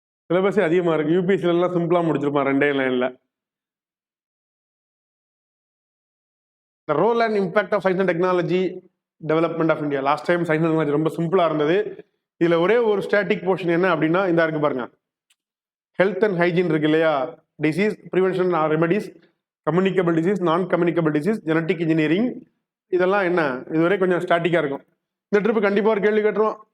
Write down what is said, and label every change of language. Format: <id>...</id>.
<ta>சிலபஸே அதிகமா இருக்கு. யூபிஎஸ்சில எல்லாம் சிம்பிளா முடிச்சிருப்பான் 2 லைன்ல.</ta> <en>The role and impact of science and technology development of India.</en> <ta>Last time science and technology ரொம்ப சிம்பிளா இருந்தது. இதுல ஒரே ஒரு ஸ்டாட்டிக் போர்ஷன் என்ன அப்படின்னா இந்த இருக்கு பாருங்க, ஹெல்த் அண்ட் ஹைஜீன் இருக்கு இல்லையா,</ta> <en>Disease prevention remedies, communicable disease, non communicable disease, genetic engineering.</en> <ta>இதெல்லாம் என்ன இதுவரை கொஞ்சம் ஸ்டாட்டிக்கா இருக்கும். இந்த ட்ரிப் கண்டிப்பா ஒரு கேள்வி கேட்டுருவோம்.</ta>